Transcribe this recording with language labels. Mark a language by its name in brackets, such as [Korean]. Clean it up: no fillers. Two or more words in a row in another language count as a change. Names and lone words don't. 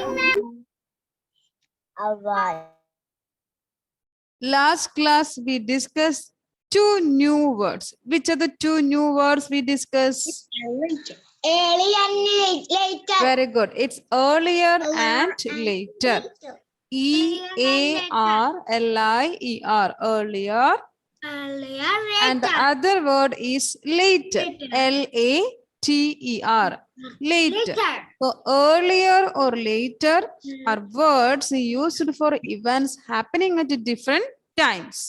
[English] morning, ma'am. How are Last class, we discussed two new words. Which are the two new words we discussed? you? Early and later. Very good. It's earlier and later. E-A-R-L-I-E-R. Earlier. And the other word is later. L-A-T-E-R. Later. So earlier or later are words used for events happening at different times.